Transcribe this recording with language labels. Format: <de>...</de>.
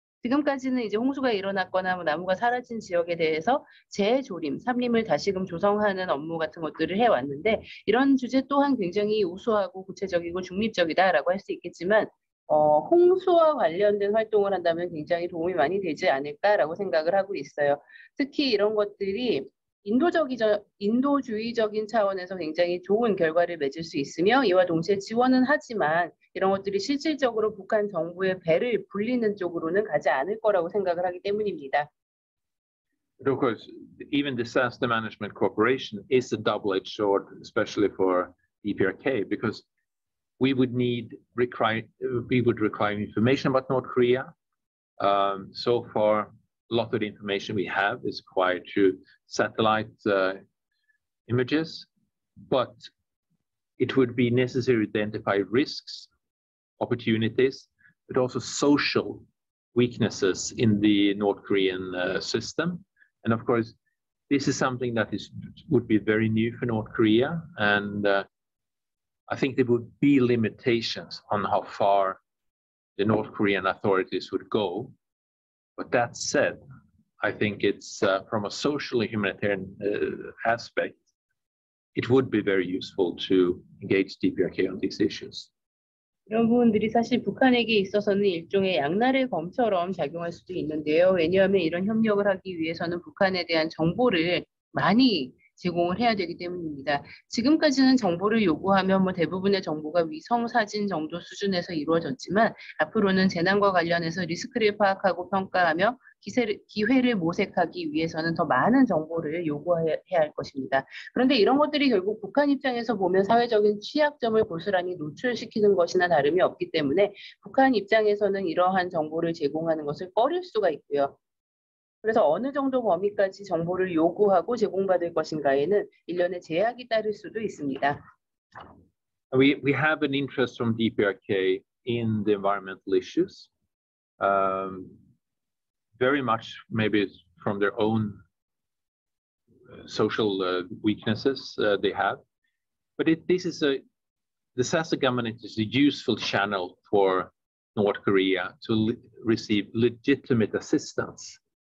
<ko>지금까지는 이제 홍수가 일어났거나 나무가 사라진 지역에 대해서 재조림, 산림을 다시금 조성하는 업무 같은 것들을 해왔는데 이런 주제 또한 굉장히 우수하고 구체적이고 중립적이다라고 할 수 있겠지만 홍수와 관련된 활동을 한다면 굉장히 도움이 많이 되지 않을까라고 생각을 하고 있어요. 특히 이런 것들이 인도주의적인 차원에서 굉장히 좋은 결과를 맺을 수 있으며 이와 동시에 지원은 하지만 이런 것들이 실질적으로 북한 정부의 배를 불리는 쪽으로는 가지 않을 거라고 생각을 하기 때문입니다.</ko> <en>But of course, even disaster management cooperation is a double-edged sword, especially for DPRK, because we would require information about North Korea. So far, a lot of the information we have is acquired through satellite images, but it would be necessary to identify risks, opportunities, but also social weaknesses in the North Korean system. And of course, this is something that would be very new for North Korea. And I think there would be limitations on how far the North Korean authorities would go. But that said, I think it's from a socially humanitarian aspect, it would be very useful to engage DPRK on these issues.</en> <ko>이런 부분들이 사실 북한에게 있어서는 일종의 양날의 검처럼 작용할 수도 있는데요. 왜냐하면 이런 협력을 하기 위해서는 북한에 대한 정보를 많이 제공을 해야 되기 때문입니다. 지금까지는 정보를 요구하면 뭐 대부분의 정보가 위성 사진 정도 수준에서 이루어졌지만 앞으로는 재난과 관련해서 리스크를 파악하고 평가하며 기회를 모색하기 위해서는 더 많은 정보를 요구해야 할 것입니다. 그런데 이런 것들이 결국 북한 입장에서 보면 사회적인 취약점을 고스란히 노출시키는 것이나 다름이 없기 때문에 북한 입장에서는 이러한 정보를 제공하는 것을 꺼릴 수가 있고요. 그래서 어느 정도 범위까지 정보를 요구하고 제공받을 것인가에는 일련의 제약이 따를 수도 있습니다.</ko> <en>We have an interest from DPRK in the environmental issues, very much maybe from their own social weaknesses they have, but the SASA government is a useful channel for North Korea to receive legitimate assistance.</en>